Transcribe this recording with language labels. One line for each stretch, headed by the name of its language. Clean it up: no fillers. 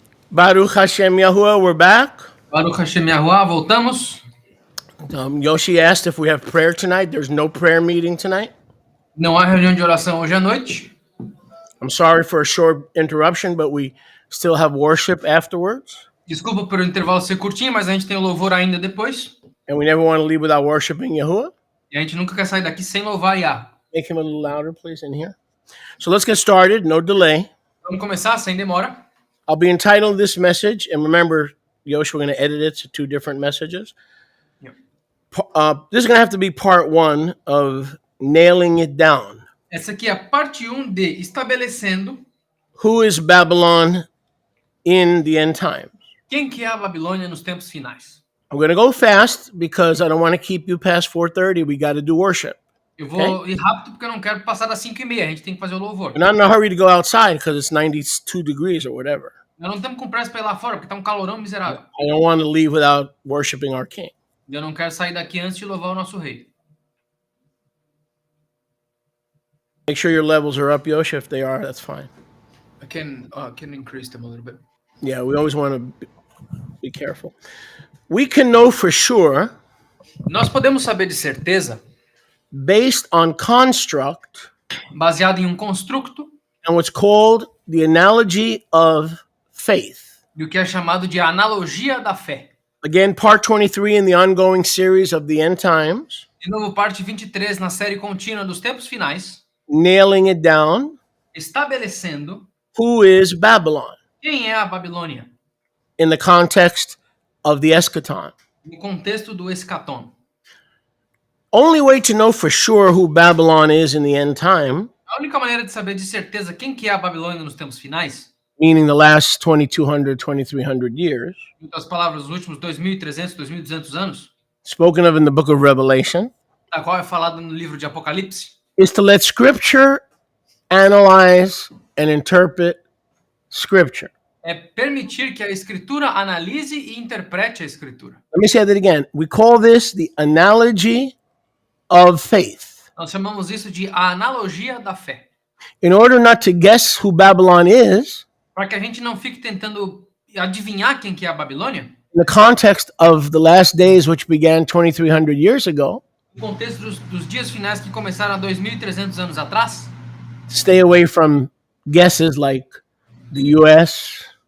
Hebrew: Baruch Hashem
English: Yahuwah, we're back.
Hebrew: Baruch Hashem
Portuguese: Yahuwah, voltamos.
English: Yoshi asked if we have prayer tonight. There's no prayer meeting tonight.
Portuguese: Não há reunião de oração hoje à noite.
English: I'm sorry for a short interruption, but we still have worship afterwards.
Portuguese: Desculpa por o intervalo ser curtinho, mas a gente tem o louvor ainda depois.
English: And we never want to leave without worshiping Yahuwah.
Portuguese: E a gente nunca quer sair daqui sem louvar Yah.
English: Make him a little louder, please, in here. So let's get started, no delay.
Portuguese: Vamos começar sem demora.
English: I'll be entitling this message, and remember, Yoshi, we're going to edit it to 2 different messages. Yep. This is going to have to be part 1 of nailing it down.
Portuguese: Essa aqui é a parte 1 de estabelecendo
English: Who is Babylon in the end times?
Portuguese: quem que é a Babilônia nos tempos finais.
English: I'm going to go fast because I don't want to keep you past 4:30. We got to do worship.
Portuguese: Eu vou ir rápido porque eu não quero passar das 5:30. A gente tem que fazer o louvor.
English: We're not in a hurry to go outside because it's 92 degrees or whatever.
Portuguese: Nós não estamos com pressa para ir lá fora porque tá um calorão miserável.
English: I don't want to leave without worshiping our King.
Portuguese: Eu não quero sair daqui antes de louvar o nosso rei.
English: Make sure your levels are up, Yoshi. If they are, that's fine. I can increase them a little bit. Yeah, we always want to be careful. We can know for sure,
Portuguese: Nós podemos saber de certeza,
English: based on construct
Portuguese: baseado em construto,
English: and what's called the analogy of faith.
Portuguese: do que é chamado de analogia da fé.
English: Again, part 23 in the ongoing series of the end times.
Portuguese: De novo, parte 23 na série contínua dos tempos finais,
English: Nailing it down.
Portuguese: estabelecendo
English: Who is Babylon
Portuguese: quem é a Babilônia,
English: in the context of the eschaton?
Portuguese: no contexto do escatom.
English: Only way to know for sure who Babylon is in the end time,
Portuguese: A única maneira de saber de certeza quem que é a Babilônia nos tempos finais,
English: meaning the last 2,200, 2,300 years,
Portuguese: em outras palavras, os últimos 2.300, 2.200 anos,
English: spoken of in the book of Revelation,
Portuguese: da qual é falado no livro de Apocalipse,
English: is to let Scripture analyze and interpret Scripture.
Portuguese: é permitir que a Escritura analise e interprete a Escritura.
English: Let me say that again. We call this the analogy of faith.
Portuguese: Nós chamamos isso de a analogia da fé.
English: In order not to guess who Babylon is,
Portuguese: Para que a gente não fique tentando adivinhar quem que é a Babilônia,
English: in the context of the last days, which began 2,300 years ago,
Portuguese: no contexto dos dias finais que começaram há 2.300 anos atrás,
English: stay away from guesses like the U.S.,